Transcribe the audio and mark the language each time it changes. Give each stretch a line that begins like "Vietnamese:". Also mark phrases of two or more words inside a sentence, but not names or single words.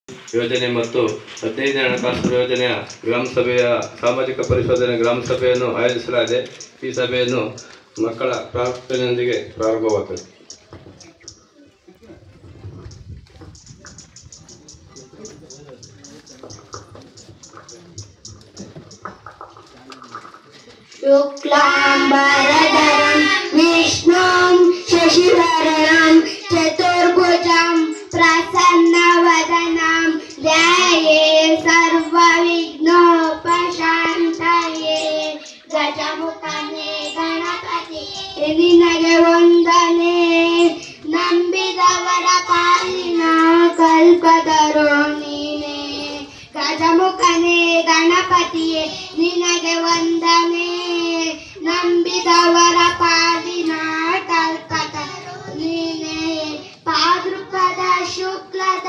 Kannada: ಯೋಜನೆ ಮತ್ತು 15ನೇ ಹಣಕಾಸು ಯೋಜನೆಯ ಗ್ರಾಮ ಸಭೆಯ ಸಾಮಾಜಿಕ ಪರಿಶೋಧನೆ ಗ್ರಾಮ ಸಭೆಯನ್ನು ಆಯೋಜಿಸಲಾಗಿದೆ. ಈ ಸಭೆಯನ್ನು ಮಕ್ಕಳ ಪ್ರಾರ್ಥನೆಯೊಂದಿಗೆ ಪ್ರಾರಂಭವಾಗುತ್ತದೆ.
Sanskrit: शुक्लांबरधरं विष्णुं शशिवर्णं चतुर्भुजं प्रसन्नवदनं ध्याये
Kannada: सर्वविघ्नोपशान्तये ಗಜಮುಖನೇ ಗಣಪತಿ ನಿನಗೆ ವಂದನೆ ನಂಬಿದವರ ಪಾಲಿನ ಕಲ್ಪತರು ನೀನೇ ಗಜಮುಖನೇ ಗಣಪತಿಯೇ ನಿನಗೆ ವಂದನೆ ನಂಬಿದವರ ಪಾಲಿನ ಕಲ್ಪತರು ನೀನೇ ಭಾದ್ರಪದ ಶುಕ್ಲದ